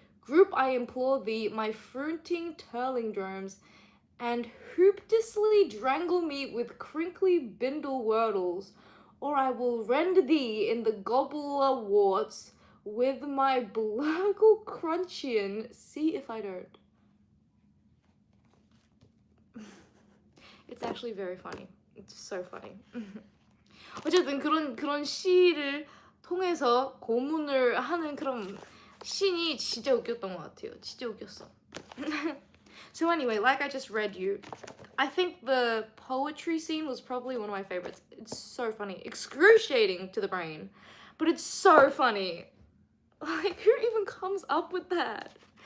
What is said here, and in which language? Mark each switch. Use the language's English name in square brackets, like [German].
[English] Group, I implore thee, my fruiting turlingdromes, and hooptisly drangle me with crinkly bindle wordles, or I will rend thee in the gobbler warts with my blurgle crunchion. See if I don't. It's actually very funny. It's so funny. [Korean] 어쨌든 그런 시를 통해서 고문을 하는 그런 씬이 진짜 웃겼던 것 같아요. 진짜 웃겼어. [English] So anyway, like I just read you, I think the poetry scene was probably one of my favorites. It's so funny. Excruciating to the brain, but it's so funny. Like, who even comes up with that?